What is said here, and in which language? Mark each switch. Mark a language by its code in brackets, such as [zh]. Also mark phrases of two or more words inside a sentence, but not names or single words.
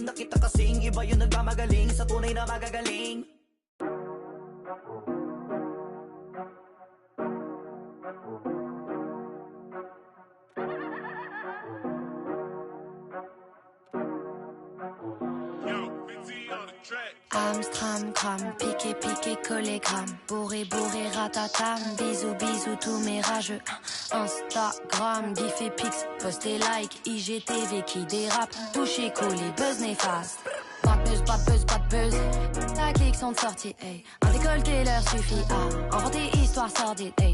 [tl] Nakita kasing iba yung nagmamagaling sa tunay na magagaling. [fr] Amstram, gram, piqué, piqué, collé, gramme. Bourré, bourré, ratatam. Bisous, bisous, tous mes rageux. Instagram, gif et pix, post et like. IGTV qui dérape. Touché, collé, buzz néfaste. Pas de buzz, pas de buzz, pas de buzz. La clique sont de sortie, hey. Un décolleté leur suffit à inventer histoire sordide, hey.